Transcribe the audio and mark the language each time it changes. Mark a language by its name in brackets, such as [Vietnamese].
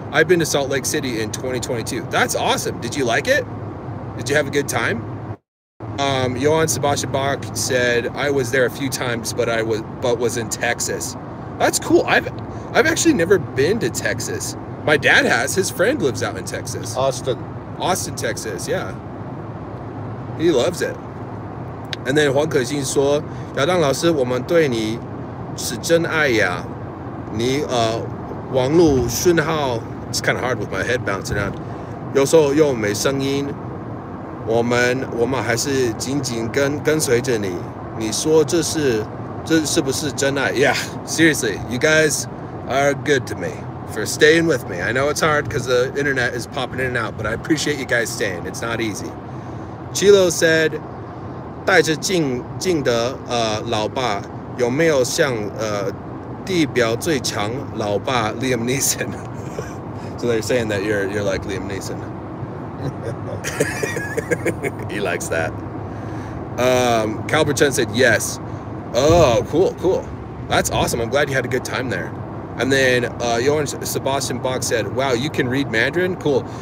[English] "I've been to Salt Lake City in 2022. That's awesome. Did you like it? Did you have a good time?" Johann Sebastian Bach said, "I was there a few times, but was in Texas." That's cool. I've actually never been to Texas. My dad has. His friend lives out in Texas. Austin, Texas. Yeah. He loves it. And then [Chinese] 黄可欣说，亚当老师，我们对你是真爱呀。你网络讯号 [English] it's kind of hard with my head bouncing around， [Chinese] 有时候又没声音。我们还是紧紧跟随着你。你说这是不是真爱 ？ [English] Yeah, seriously, you guys are good to me for staying with me. I know it's hard because the internet is popping in and out, but I appreciate you guys staying. It's not easy. Chilo said, [Chinese] 带着镜的老爸有没有像地表最强老爸 [English] Liam Neeson? So they're saying that you're like Liam Neeson. He likes that. Calbert Chen said yes. Oh, cool. That's awesome. I'm glad you had a good time there. And then Johan Sebastian Bach said, wow, you can read Mandarin? Cool.